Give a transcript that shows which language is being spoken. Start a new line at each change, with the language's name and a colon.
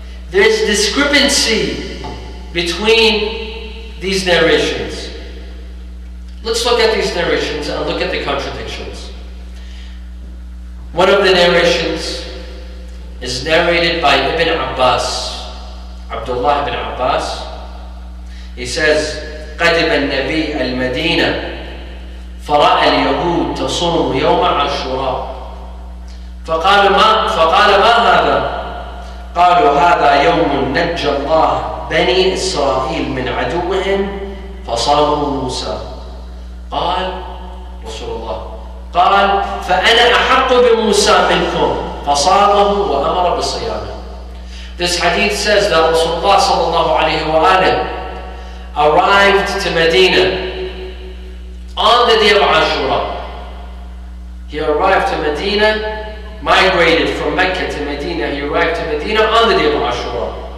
English: There's discrepancy between these narrations. Let's look at these narrations and look at the contradictions. One of the narrations is narrated by Ibn Abbas, Abdullah ibn Abbas. He says,
Arabic: قدم النبي المدينة فرأى اليهود تصوم يوم عاشوراء فقال ما هذا؟ قالوا هذا يوم نجى الله بني إسرائيل من عدوهم فصاموا موسى. قال رسول الله قال فأنا أحق بموسى منكم فصامه وأمر بصيامه.
English: This hadith says that Rasulullah sallallahu alayhi wa alayhi arrived to Medina on the day of Ashura. He arrived to Medina, migrated from Mecca to Medina. He arrived to Medina on the day of Ashura.